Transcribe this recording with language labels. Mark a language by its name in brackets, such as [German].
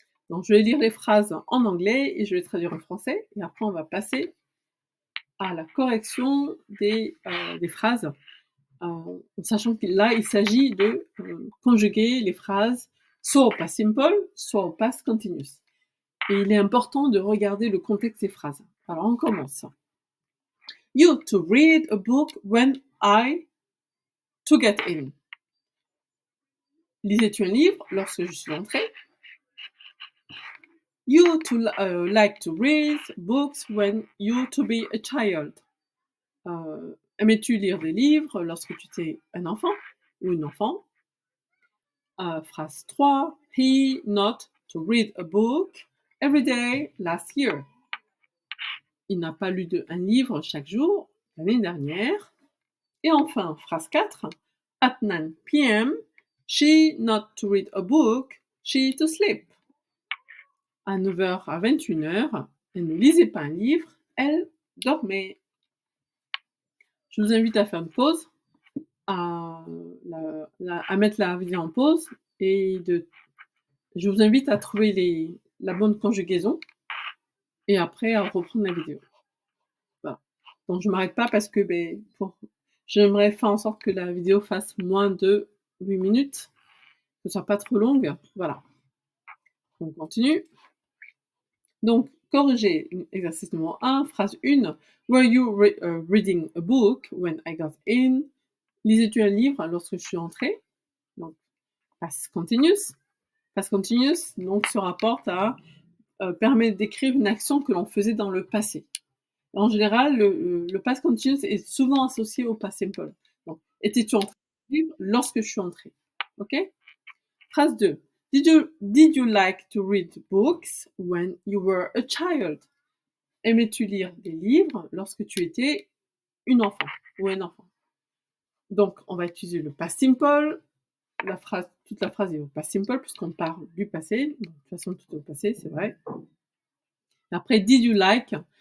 [French] Donc, je vais lire les phrases en anglais et je vais les traduire en français. Et après, on va passer à la correction des phrases. En sachant que là, il s'agit de conjuguer les phrases soit au past simple, soit au past continuous. Et il est important de regarder le contexte des phrases. Alors, on commence. [English] You to read a book when to get in. [French] Lisais-tu un livre lorsque je suis entrée? [English] You to like to read books when you to be a child. [French] Aimais-tu lire des livres lorsque tu étais un enfant ou une enfant? Phrase 3. [English] He not to read a book every day last year. [French] Il n'a pas lu un livre chaque jour l'année dernière. Et enfin, phrase 4. [English] At 9 p.m., she not to read a book, she to sleep. [French] À 9h à 21h, elle ne lisait pas un livre, elle dormait. Je vous invite à faire une pause, à mettre la vidéo en pause et je vous invite à trouver la bonne conjugaison et après à reprendre la vidéo. Voilà. Donc je ne m'arrête pas parce que j'aimerais faire en sorte que la vidéo fasse moins de 8 minutes, que ce soit pas trop longue. Voilà. On continue. Donc, corriger exercice numéro 1, phrase 1. [English] Were you reading a book when I got in? [French] Lisais-tu un livre lorsque je suis entrée? Donc, past continuous. Past continuous donc, se rapporte à permet d'écrire une action que l'on faisait dans le passé. En général, le past continuous est souvent associé au past simple. Donc, étais-tu entrée livre lorsque je suis entrée? Ok? Phrase 2. [English] Did you like to read books when you were a child? [French] Aimais-tu lire des livres lorsque tu étais une enfant ou un enfant? Donc, on va utiliser le past simple. Toute la phrase est au past simple puisqu'on parle du passé. De toute façon, tout est au passé, c'est vrai. Après, [English] did you like?